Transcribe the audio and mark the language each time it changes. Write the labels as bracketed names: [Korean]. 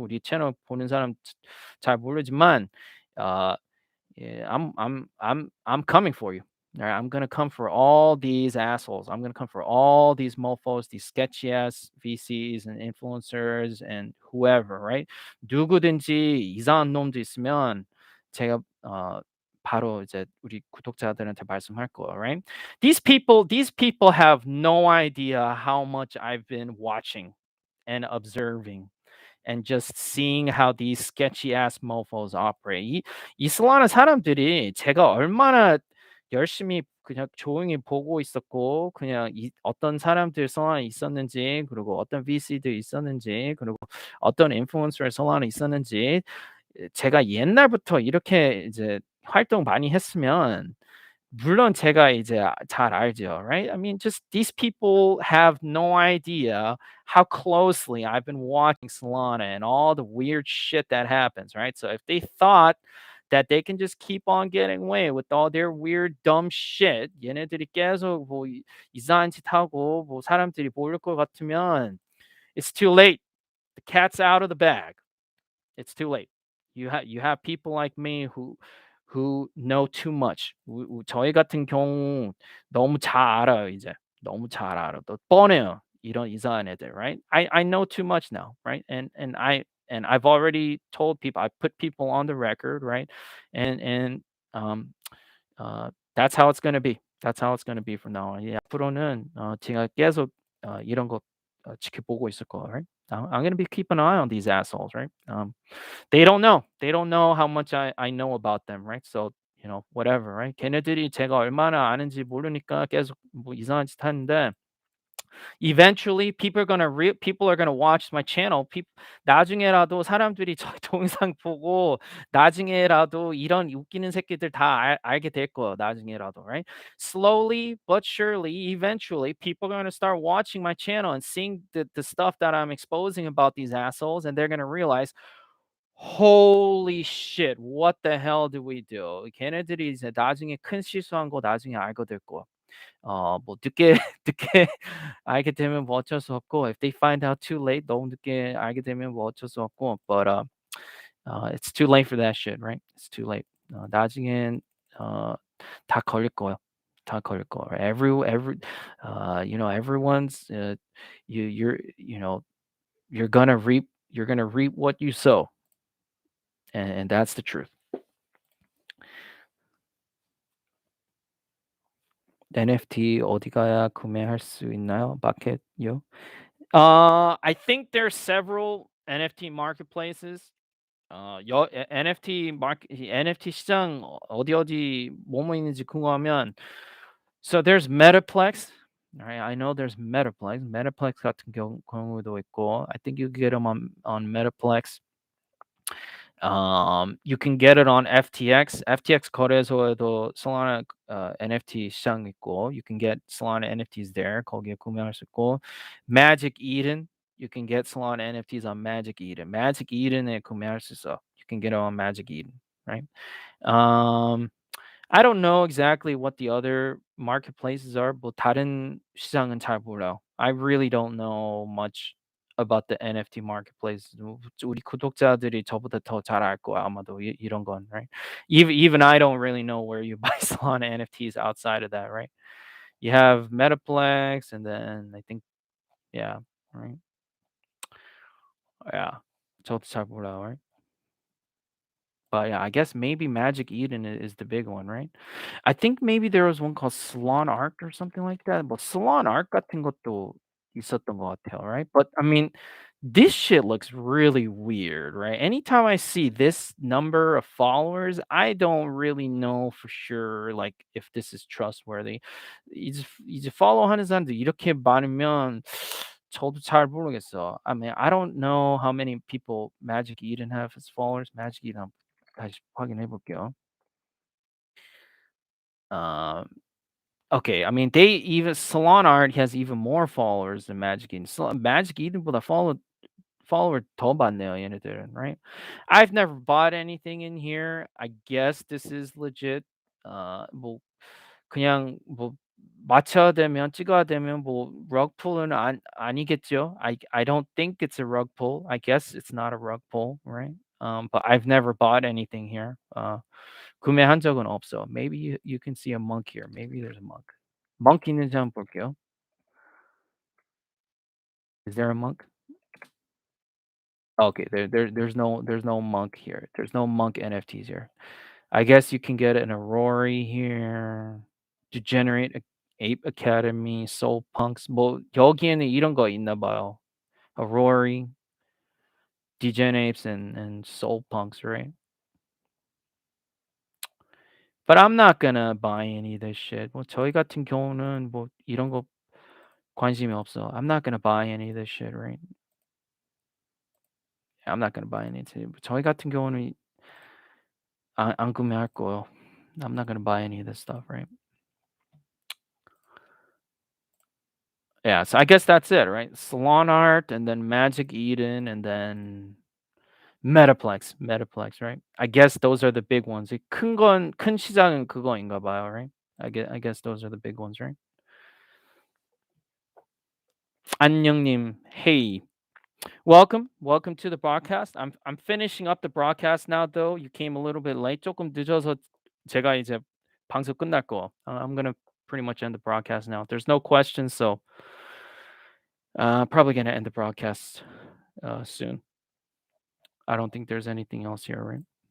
[Korean] 우리 채널 보는 사람 잘 모르지만 [English] yeah, I'm coming for you. All right, I'm gonna come for all these assholes. I'm gonna come for all these mofos, these sketchy ass VCs and influencers and whoever, right? [Korean] 누구든지 이상한 놈도 있으면 제가 바로 이제 우리 구독자들한테 말씀할 거예요, right? [English] These people have no idea how much I've been watching and observing and just seeing how these sketchy ass mofos operate. [Korean] 이 Solana 사람들이 제가 얼마나 열심히 그냥 조용히 보고 있었고 그냥 어떤 사람들 Solana에 있었는지 그리고 어떤 VC들 있었는지 그리고 어떤 인플루언서 Solana에 있었는지 제가 옛날부터 이렇게 이제 활동 많이 했으면 물론 제가 이제 잘 알죠, right? [English] I mean, just these people have no idea how closely I've been watching Solana and all the weird shit that happens, right? So if they thought that they can just keep on getting away with all their weird dumb shit, [Korean] 얘네들이 계속 뭐 이상한 짓 하고 뭐 사람들이 모를 것 같으면 [English] it's too late. The cat's out of the bag. It's too late. You have people like me who know too much. [Korean] 저희 같은 경우 너무 잘 알아요 이제. 너무 잘 알아. 또 뻔해요. 이런 이상한 애들, right? [English] I know too much now, right? And I've already told people. I put people on the record, right? And um that's how it's gonna be. That's how it's gonna be from now on. [Korean] 예, 앞으로는 제가 계속 이런 거 지켜보고 있을 거예요, right? [English] I'm gonna be keeping an eye on these assholes, right? They don't know. They don't know how much I know about them, right? So, whatever, right? [Korean] 걔네들이 제가 얼마나 아는지 모르니까 계속 뭐 이상한 짓 하는데 [English] Eventually, people are gonna watch my channel. [Korean] 나중에라도 사람들이 저 동영상 보고 나중에라도 이런 웃기는 새끼들 다 알게 될 거예요. 나중에라도, [English] right? Slowly but surely, eventually, people are gonna start watching my channel and seeing the stuff that I'm exposing about these assholes, and they're gonna realize, holy shit, what the hell did we do? [Korean] 걔네들이 이제 나중에 큰 실수한 거 나중에 알게 될 거야. 뭐 늦게 늦게 알게 되면 뭐 어쩔 수 없고, [English] if they find out too late, [Korean] 너무 늦게 알게 되면 뭐 어쩔 수 없고, [English] but it's too late for that shit, right? It's too late. [Korean] 나중엔 어 다 걸릴 거예요. 다 걸릴 거예요. [English] Everyone's you're gonna reap what you sow, and that's the truth. [Korean] NFT 어디 가야 구매할 수 있나요? 마켓요? [English] I think there's several NFT marketplaces. [Korean] NFT 시장 어디 뭐뭐 있는지 궁금하면, [English] so there's Metaplex. Alright, I know there's Metaplex. [Korean] Metaplex 같은 경우도 있고, [English] I think you get them on Metaplex. You can get it on FTX. [Korean] FTX 거래소에도 Solana NFT 시장 있고, [English] you can get Solana NFTs there. [Korean] 거기에 구매할 수 있고, [English] Magic Eden, you can get Solana NFTs on Magic Eden. [Korean] Magic Eden에 구매할 수 있어. [English] You can get it on Magic Eden, right? Um, I don't know exactly what the other marketplaces are. [Korean] 뭐 다른 시장은 잘 몰라요. [English] I really don't know much about the NFT marketplace. [Korean] 우리 구독자들이 저보다 더 잘 알 거야 아마도 이런 건, right? [English] Even I don't really know where you buy Solana NFTs outside of that, right? You have Metaplex, and then I think, yeah, right? Yeah. [Korean] 저도 잘 몰라요, right? [English] But yeah, I guess maybe Magic Eden is the big one, right? I think maybe there was one called Salon Art or something like that. [Korean] 뭐 Salon Art 같은 것도 있었던 것 같아요, right? [English] But I mean, this shit looks really weird, right? Anytime I see this number of followers, I don't really know for sure, like, if this is trustworthy. [Korean] 이제 팔로우하는 사람들 이렇게 많으면 저도 잘 모르겠어. [English] I mean, I don't know how many people Magic Eden have as followers. [Korean] Magic Eden 다시 확인해 볼게요. [English] Um, okay, I mean, they even Salon Art has even more followers than Magic Eden. [Korean] Magic Eden보다 follower 더 많네요, 얘네들은, right? [English] I've never bought anything in here. I guess this is legit. [Korean] 뭐 그냥 뭐 맞춰야 되면 찍어야 되면 뭐 rug pull은 아니겠죠? [English] I don't think it's a rug pull. I guess it's not a rug pull, right? But I've never bought anything here. [Korean] 구매한 적은 없어. [English] Maybe you can see a monk here. Maybe there's a monk. [Korean] monk 있는지 한번 볼게요. [English] Is there a monk? Okay, there's no monk here. There's no monk NFTs here. I guess you can get an Aurori here. Degenerate Ape Academy, Soul Punks. [Korean] 뭐 여기에는 이런 거 있나 봐요. [English] Aurori, Degenapes, and Soul Punks, right? But I'm not gonna buy any of this shit. [Korean] 뭐 저희 같은 경우는 뭐 이런 거 관심이 없어. [English] I'm not gonna buy any of this shit, right? I'm not gonna buy any. [Korean] 저희 같은 경우는 안 구매할 거예요. [English] I'm not gonna buy any of this stuff, right? Yeah, so I guess that's it, right? Salon Art, and then Magic Eden, and then Metaplex, right? I guess those are the big ones. [Korean] 큰 시장은 그거인가 봐요, right? [English] I guess those are the big ones, right? 안녕님, hey, welcome to the broadcast. I'm finishing up the broadcast now, though. You came a little bit late. [Korean] 조금 늦어서 제가 이제 방송 끝날 거. [English] I'm gonna pretty much end the broadcast now. There's no questions, so probably gonna end the broadcast soon. I don't think there's anything else here, right?